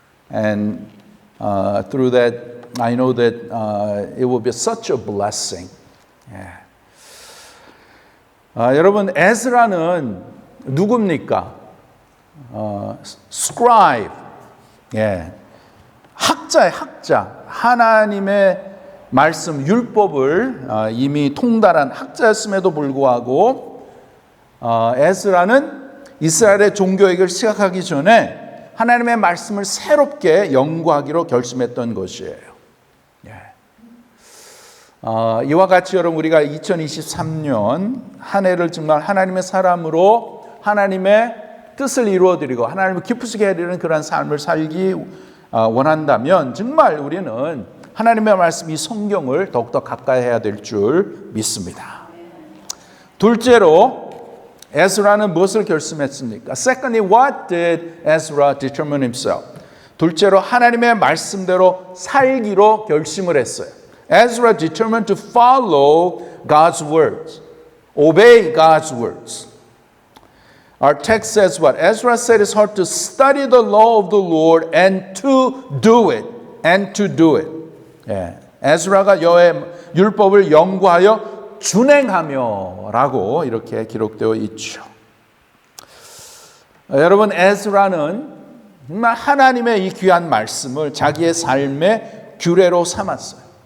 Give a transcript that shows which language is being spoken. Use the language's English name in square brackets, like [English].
[English] And through that, I know that it will be such a blessing. Yeah. [Korean] 여러분, 에스라는 누굽니까? scribe. 예. 학자의 학자. 하나님의 말씀, 율법을 이미 통달한 학자였음에도 불구하고 에스라는 이스라엘의 종교개혁을 시작하기 전에 하나님의 말씀을 새롭게 연구하기로 결심했던 것이에요. 예. 이와 같이 여러분 우리가 2023년 한 해를 정말 하나님의 사람으로 하나님의 뜻을 이루어드리고 하나님을 기쁘시게 해드리는 그런 삶을 살기 원한다면 정말 우리는 하나님의 말씀 이 성경을 더욱더 가까이 해야 될 줄 믿습니다. 둘째로 에스라는 무엇을 결심했습니까? [English] Secondly, what did Ezra determine himself? [Korean] 둘째로 하나님의 말씀대로 살기로 결심을 했어요. [English] Ezra determined to follow God's words, obey God's words. Our text says what? Ezra set his heart to study the law of the Lord and to do it. And to do it. 예. [Korean] 에스라가 여호와의 율법을 연구하여 준행하며라고 이렇게 기록되어 있죠. 여러분 에스라는 정말 하나님의 이 귀한 말씀을 자기의 삶의 규례로 삼았어요.